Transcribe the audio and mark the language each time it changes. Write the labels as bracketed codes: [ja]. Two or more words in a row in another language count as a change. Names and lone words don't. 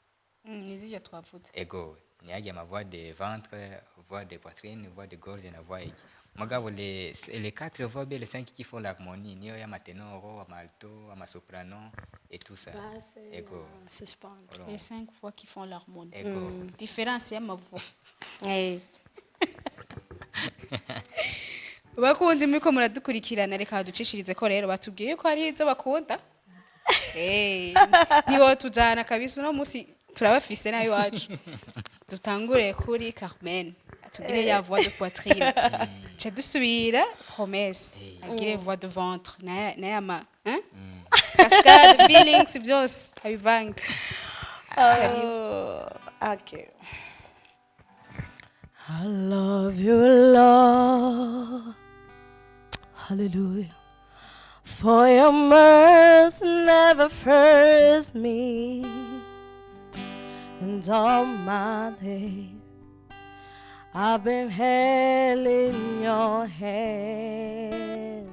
[rn] Nizije twavuze. Ego ni yagiye [fr] ma voix de ventre, voix de poitrine, voix de gorge [rn] na [fr] voix aiguë. Mugabo les 4 voix les 5 qui font l'harmonie [rn] niyo ya matenoro, amalto, amasoprano [fr] et tout ça. Ego. Les 5 voix qui font l'harmonie. [rn] Ego. Différence ya [fr] ma voix. Eh. [rn] Bakunzi muriko muradukurikirana reka ducishirize ko rero batubwiye ko ari izo bakunda. Nibo tujana kabisa no musi turabafise nayo wacu. Dutangure kuri Carmen. Atugire ya [fr] voix de poitrine. [rn] Cha dusubira promesse. Agire [fr] voix de ventre. [rn] Na yama, hein? Cascade, feelings byose abivanga. [en] Okay. I love you, Lord. Hallelujah. For your mercy never fails me. And all my days I've been held in your hand.